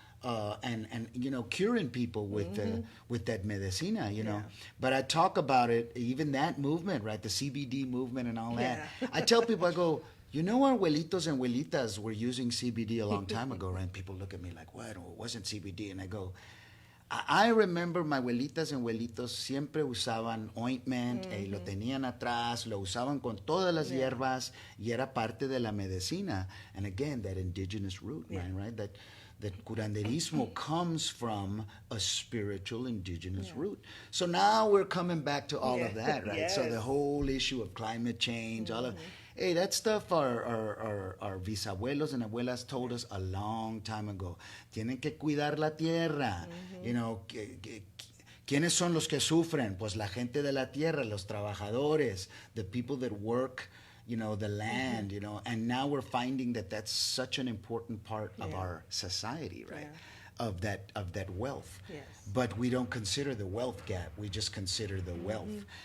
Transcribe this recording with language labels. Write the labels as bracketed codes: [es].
[en] Yeah. And you know, curing people with that medicina, you know. Yeah. But I talk about it, even that movement, right? The CBD movement and all that. Yeah. I tell people, I go, you know, our abuelitos and abuelitas were using CBD a long time ago, right? People look at me like, what? Oh, it wasn't CBD. And I go, I remember my [es] abuelitas and abuelitos siempre usaban ointment, lo tenían atrás, lo usaban con todas las hierbas y era parte de la medicina. [en] And again, that indigenous root, man, right? That curanderismo comes from a spiritual indigenous root. So now we're coming back to all of that, right? So Yes. the whole issue of climate change, all of, hey, that stuff our bisabuelos and abuelas told us a long time ago. [es] Tienen que cuidar la tierra. [en] You know, [es] ¿quiénes son los que sufren? Pues la gente de la tierra, los trabajadores, [en] the people that work, you know, the land, you know, and now we're finding that that's such an important part of our society, right? Of that wealth. Yes. But we don't consider the wealth gap. We just consider the wealth.